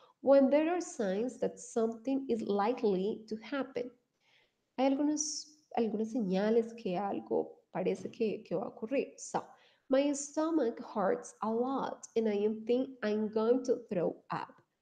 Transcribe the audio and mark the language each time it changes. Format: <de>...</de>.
<en>When there are signs that something is likely to happen.</en> <es>Hay algunas señales que algo parece que va a ocurrir.</es> <en>So, my stomach hurts a lot and I think I'm going to throw up.</en>